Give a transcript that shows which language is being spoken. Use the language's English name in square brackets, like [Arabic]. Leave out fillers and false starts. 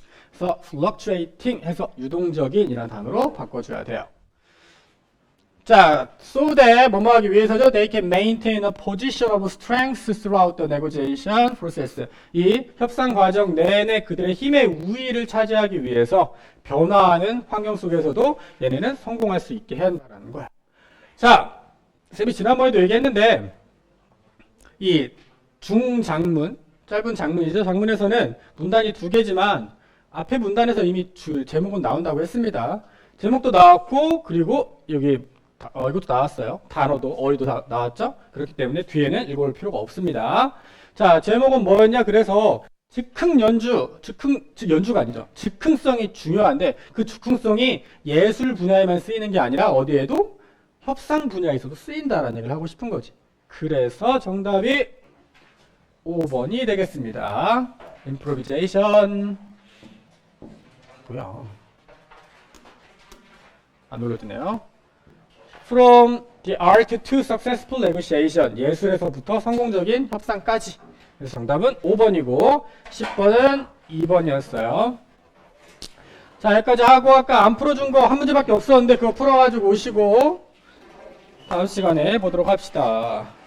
[Korean] 그래서 fluctuating 해서 유동적인이라는 단어로 바꿔줘야 돼요. 자, [English] so that [Korean] 뭐뭐 하기 위해서죠. [English] They can maintain a position of strength throughout the negotiation process. [Korean] 이 협상 과정 내내 그들의 힘의 우위를 차지하기 위해서 변화하는 환경 속에서도 얘네는 성공할 수 있게 해야 한다는 거야. 자, 쌤이 지난번에도 얘기했는데 이 중장문, 짧은 장문이죠. 장문에서는 문단이 2개지만 앞에 문단에서 이미 제목은 나온다고 했습니다. 제목도 나왔고 그리고 여기 이것도 나왔어요. 단어도 어휘도 다 나왔죠. 그렇기 때문에 뒤에는 읽어볼 필요가 없습니다. 자, 제목은 뭐였냐? 그래서 즉흥 연주가 아니죠. 즉흥성이 중요한데 그 즉흥성이 예술 분야에만 쓰이는 게 아니라 어디에도 협상 분야에서도 쓰인다라는 얘기를 하고 싶은 거지. 그래서 정답이 5번이 되겠습니다. improvisation. 뭐야? 안 올려주네요. [English] From the art to successful negotiation. [Korean] 예술에서부터 성공적인 협상까지. 그래서 정답은 5번이고 10번은 2번이었어요. 자, 여기까지 하고 아까 안 풀어준 거 한 문제밖에 없었는데 그거 풀어가지고 오시고 다음 시간에 보도록 합시다.